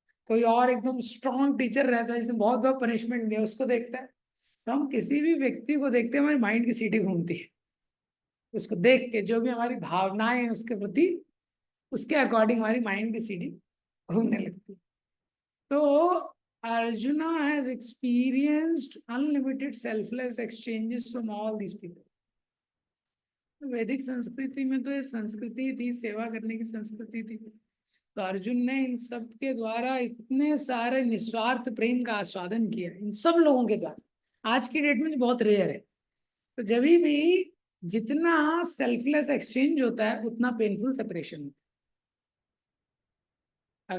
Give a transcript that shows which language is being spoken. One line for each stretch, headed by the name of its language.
Hindi: कोई और एकदम स्ट्रॉन्ग टीचर रहता है जिसने बहुत बहुत पनिशमेंट दिया, उसको देखता है। तो हम किसी भी व्यक्ति को देखते हैं, हमारी माइंड की सीटी घूमती है, उसको देख के जो भी हमारी भावनाएं हैं उसके प्रति, उसके अकॉर्डिंग हमारी माइंड की सीटी घूमने लगती है।
English: So Arjuna has experienced unlimited selfless exchanges from all these people.
Hindi: वैदिक संस्कृति में तो ये संस्कृति थी, सेवा करने की संस्कृति थी। तो अर्जुन ने इन सब के द्वारा इतने सारे निस्वार्थ प्रेम का आस्वादन किया, इन सब लोगों के द्वारा। आज की डेट में बहुत रेयर है। तो जब भी जितना सेल्फलेस एक्सचेंज होता है, उतना पेनफुल सेपरेशन होता है।